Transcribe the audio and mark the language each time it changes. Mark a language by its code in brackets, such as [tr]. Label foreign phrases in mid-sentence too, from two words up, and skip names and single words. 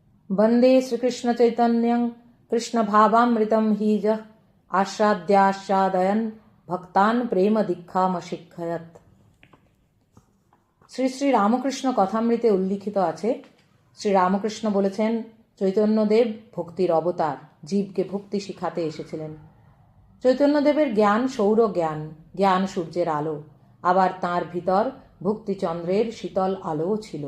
[sa] वंदे श्रीकृष्ण चैतन्यं कृष्ण भावामृतं हि ज आस्वाद्यास्वादयन् भक्तान् प्रेम दीक्षामशिक्षयत्। [bn] শ্রী শ্রী রামকৃষ্ণ কথামৃতে উল্লিখিত আছে, শ্রী রামকৃষ্ণ বলেছেন, চৈতন্যদেব ভক্তির অবতার, জীবকে ভক্তি শিখাতে এসেছিলেন। চৈতন্যদেবের জ্ঞান সৌর জ্ঞান, জ্ঞান সূর্যের আলো, আবার তাঁর ভিতর ভক্তিচন্দ্রের শীতল আলোও ছিল।